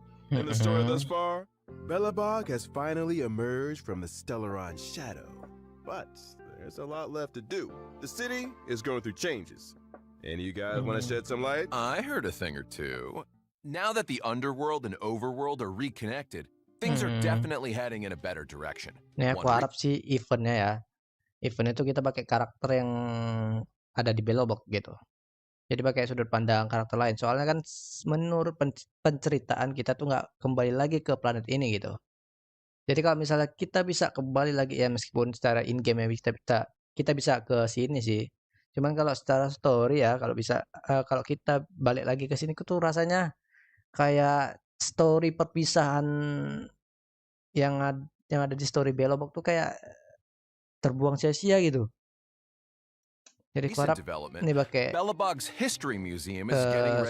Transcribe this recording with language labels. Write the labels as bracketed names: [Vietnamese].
[English] In the story thus far, Belobog has finally emerged from the Stellaron shadow. But there's a lot left to do. The city is going through changes. And you guys want to shed some light? I heard a thing or two. Now that the underworld and overworld are reconnected, things are definitely heading in a better direction. [Indonesian] Nih aku harap sih eventnya ya. Event itu kita pakai karakter yang ada di Belobog gitu. Jadi pakai sudut pandang karakter lain. Soalnya kan menurut penceritaan kita tuh nggak kembali lagi ke planet ini gitu. Jadi kalau misalnya kita bisa kembali lagi ya meskipun secara in game ya kita bisa ke sini sih. Cuman kalau secara story ya kalau bisa kalau kita balik lagi ke sini tuh rasanya kayak story perpisahan yang ada di story Belobog tuh kayak terbuang sia-sia gitu. Jadi aku harap ini pakai [English] Belobog's History Museum is getting ready